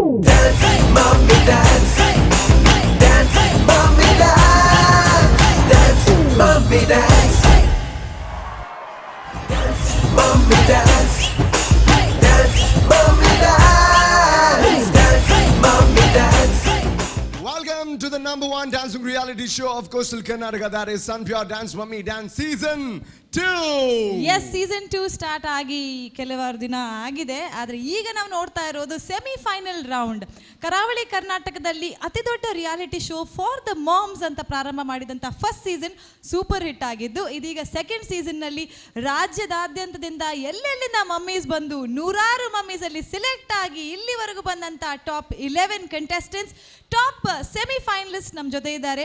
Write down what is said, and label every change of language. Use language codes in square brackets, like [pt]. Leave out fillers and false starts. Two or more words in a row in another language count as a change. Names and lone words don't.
[en] Dance, mommy dance. Dance, mommy dance. Dance, mommy dance. Dance, mommy dance. Dance, mommy dance. Dance, mommy dance. Welcome to the number one dancing reality show of Coastal Karnataka. That is Sun Pure Dance Mummy Dance Season 2. [kn] ಎಸ್ [en] season 2 start [kn] ಆಗಿ ಕೆಲವಾರು ದಿನ ಆಗಿದೆ. ಆದರೆ ಈಗ ನಾವು ನೋಡ್ತಾ ಇರೋದು [en] semifinal round. [kn] ಕರಾವಳಿ ಕರ್ನಾಟಕದಲ್ಲಿ ಅತಿ ದೊಡ್ಡ [en] reality show for the moms [kn] ಅಂತ ಪ್ರಾರಂಭ ಮಾಡಿದಂಥ [en] first season super hit [kn] ಆಗಿದ್ದು, ಇದೀಗ [en] second season [kn] ರಾಜ್ಯದಾದ್ಯಂತದಿಂದ ಎಲ್ಲೆಲ್ಲಿಂದ ಮಮ್ಮೀಸ್ ಬಂದು ನೂರಾರು ಮಮ್ಮೀಸಲ್ಲಿ ಸಿಲೆಕ್ಟ್ ಆಗಿ ಇಲ್ಲಿವರೆಗೂ ಬಂದಂಥ [en] top 11 contestants, top semifinalist [kn] ನಮ್ಮ ಜೊತೆ ಇದ್ದಾರೆ.